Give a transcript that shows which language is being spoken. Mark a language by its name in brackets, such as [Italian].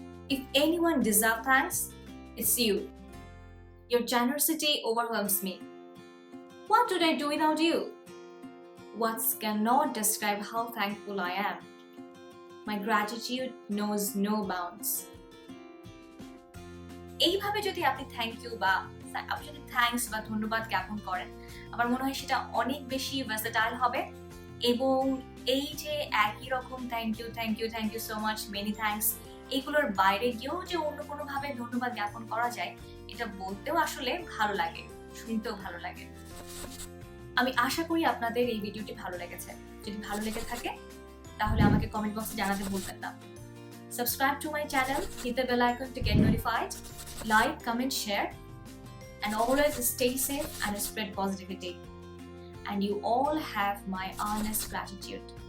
[English] If anyone deserves thanks, it's you. Your generosity overwhelms me. What would I do without you? Words cannot describe how thankful I am. My gratitude knows no bounds. [Bangla] এইভাবে যদি আপনি thank you বা আপনি যদি thanks বা ধন্যবাদ জ্ঞাপন করেন, আমার মনে হয় সেটা অনেক বেশি ভার্সেটাইল হবে, এবং এই যে একই রকম [English] thank you so much, many thanks, [Bangla] এগুলোর বাইরে গিয়েও যে অন্য কোনোভাবে ধন্যবাদ জ্ঞাপন করা যায়, এটা বলতেও আসলে ভালো লাগে, শুনতেও ভালো লাগে। আমি আশা করি আপনাদের এই ভিডিওটি ভালো লেগেছে। যদি ভালো লেগে থাকে তাহলে আমাকে কমেন্ট বক্সে জানাতে ভুলবেন না। [English] Subscribe to my channel, hit the bell icon to get notified, like, comment, share, and always stay safe and spread positivity. And you all have my honest gratitude.